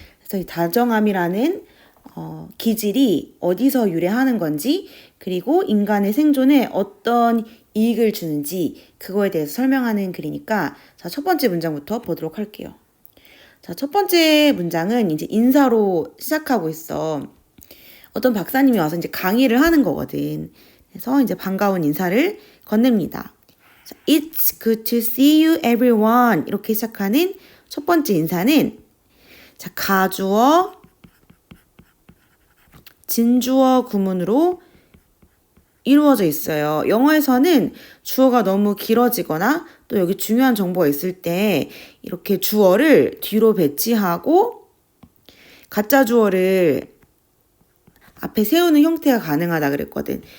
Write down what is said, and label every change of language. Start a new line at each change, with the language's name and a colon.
Korean: 그래서 이 다정함이라는 기질이 어디서 유래하는 건지, 그리고 인간의 생존에 어떤 이익을 주는지 그거에 대해서 설명하는 글이니까, 자, 첫 번째 문장부터 보도록 할게요. 자, 첫 번째 문장은 이제 인사로 시작하고 있어. 어떤 박사님이 와서 이제 강의를 하는 거거든. 그래서 이제 반가운 인사를 건넵니다.
English: It's good to see you everyone.
Korean: 이렇게 시작하는 첫 번째 인사는, 자, 가주어, 진주어 구문으로 이루어져 있어요. 영어에서는 주어가 너무 길어지거나 또 여기 중요한 정보가 있을 때 이렇게 주어를 뒤로 배치하고 가짜 주어를 앞에 세우는 형태가 가능하다 그랬거든.